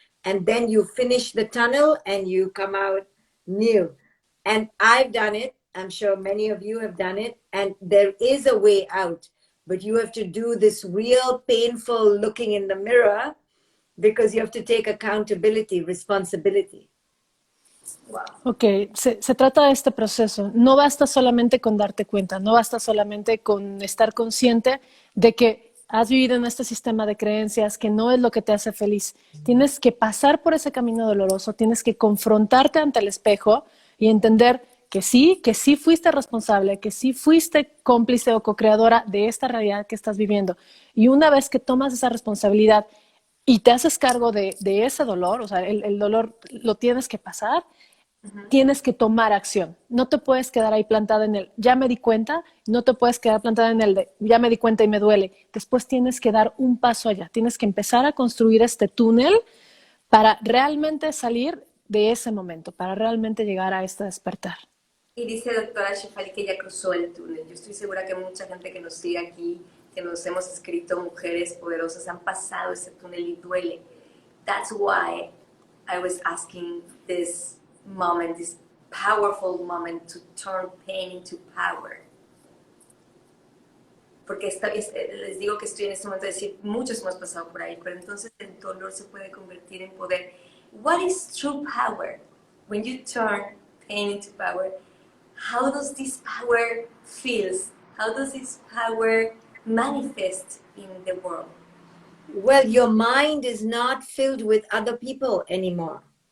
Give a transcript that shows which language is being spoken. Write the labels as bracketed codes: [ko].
[en] And then you finish the tunnel and you come out new. And I've done it. I'm sure many of you have done it. And there is a way out. But you have to do this real painful looking in the mirror because you have to take accountability, responsibility. Wow. [es] Ok, se trata de este proceso. No basta solamente con darte cuenta, no basta solamente con estar consciente de que has vivido en este sistema de creencias que no es lo que te hace feliz. Tienes que pasar por ese camino doloroso, tienes que confrontarte ante el espejo y entender que sí fuiste responsable, que sí fuiste cómplice o co-creadora de esta realidad que estás viviendo. Y una vez que tomas esa responsabilidad y te haces cargo de ese dolor, o sea, el dolor lo tienes que pasar, tienes que tomar acción. No te puedes quedar ahí plantada en el ya me di cuenta, no te puedes quedar plantada en el de ya me di cuenta y me duele. Después tienes que dar un paso allá, tienes que empezar a construir este túnel para realmente salir de ese momento, para realmente llegar a este despertar. Y dice doctora Shefali que ella cruzó el túnel. Yo estoy segura que mucha gente que nos sigue aquí, que nos hemos escrito, mujeres poderosas, han pasado ese túnel y duele. [en] That's why I was asking this moment, this powerful moment to turn pain into power. [es] Porque les digo que estoy en este momento de decir, muchos hemos pasado por ahí, pero entonces el dolor se puede convertir en poder. [en] What is true power? When you turn pain into power, how does this power feels? How does this power manifest in the world? Well, your mind is not filled with other people anymore.